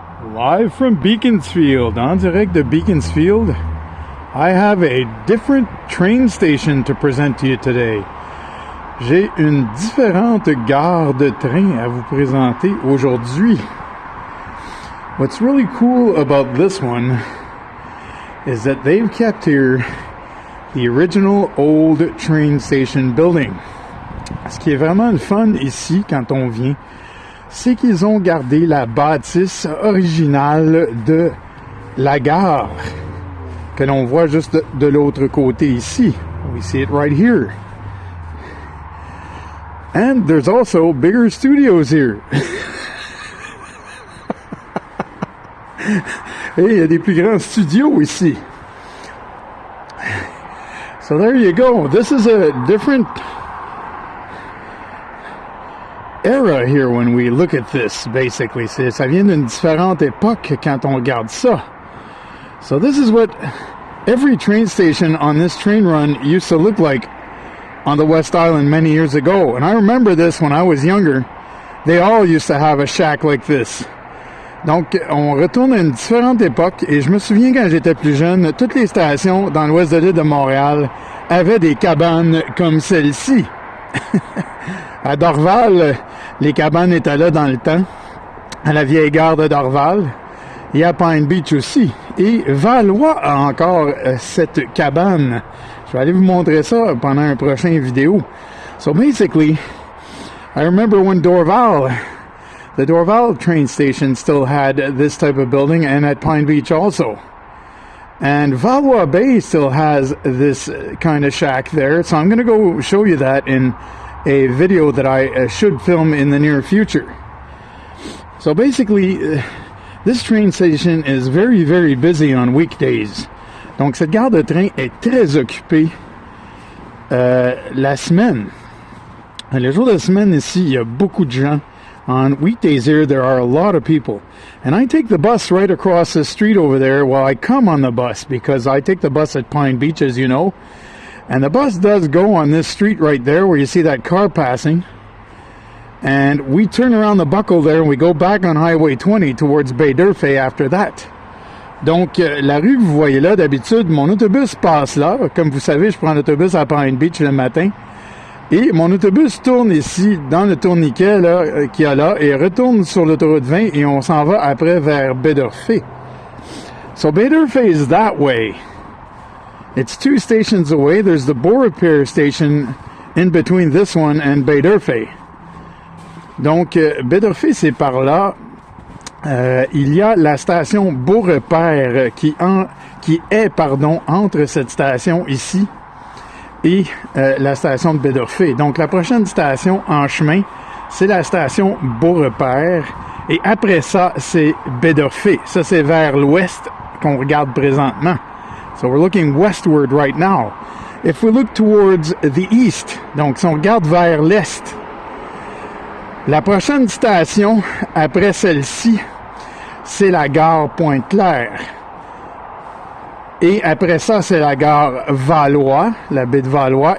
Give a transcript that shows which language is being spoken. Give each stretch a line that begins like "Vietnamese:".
English: Live from Beaconsfield,
French: en direct de Beaconsfield,
English: I have a different train station to present to you today.
French: J'ai une différente gare de train à vous présenter aujourd'hui.
English: What's really cool about this one is that they've kept here the original old train station building.
French: Ce qui est vraiment le fun ici quand on vient, c'est qu'ils ont gardé la bâtisse originale de la gare que l'on voit juste de l'autre côté ici.
English: We see it right here. And there's also bigger studios here.
French: Et il y a des plus grands studios ici.
English: So there you go. This is a different era here when we look at this, basically.
French: Ça vient d'une différente époque quand on regarde ça.
English: So this is what every train station on this train run used to look like on the West Island many years ago. And I remember this when I was younger. They all used to have a shack like this.
French: Donc, on retourne à une différente époque, et je me souviens quand j'étais plus jeune, toutes les stations dans l'ouest de l'île de Montréal avaient des cabanes comme celle-ci. À Dorval, les cabanes étaient là dans le temps, à la vieille gare de Dorval, et à Pine Beach aussi. Et Valois a encore cette cabane. Je vais aller vous montrer ça pendant un prochain vidéo.
English: So basically, I remember when the Dorval train station still had this type of building, and at Pine Beach also. And Valois Bay still has this kind of shack there, so I'm going to go show you that in a video that I should film in the near future. So basically, this train station is very, very busy on weekdays.
French: Donc cette gare de train est très occupée la semaine. Les jours de semaine ici, il y a beaucoup de gens.
English: On weekdays here, there are a lot of people. And I take the bus right across the street over there. Well, I come on the bus because I take the bus at Pine Beach, as you know. And the bus does go on this street right there where you see that car passing. And we turn around the buckle there and we go back on Highway 20 towards Bay d'Urfé after that.
French: Donc, la rue que vous voyez là, d'habitude, mon autobus passe là. Comme vous savez, je prends l'autobus à Pine Beach le matin. Et mon autobus tourne ici, dans le tourniquet là, qu'il y a là, et retourne sur l'autoroute 20, et on s'en va après vers Baie d'Urfé.
English: So Baie d'Urfé is that way. It's 2 stations away. There's the Beau Repair station in between this one and Baie d'Urfé.
French: Donc, Baie d'Urfé, c'est par là. Il y a la station Beau Repair qui est entre cette station ici et la station de Baie d'Urfé. Donc, la prochaine station en chemin, c'est la station Beau Repair. Et après ça, c'est Baie d'Urfé. Ça, c'est vers l'ouest qu'on regarde présentement.
English: So, we're looking westward right now. If we look towards the east,
French: donc si on regarde vers l'est, la prochaine station, après celle-ci, c'est la gare Pointe-Claire. Et après ça, c'est la gare Valois, la baie de Valois.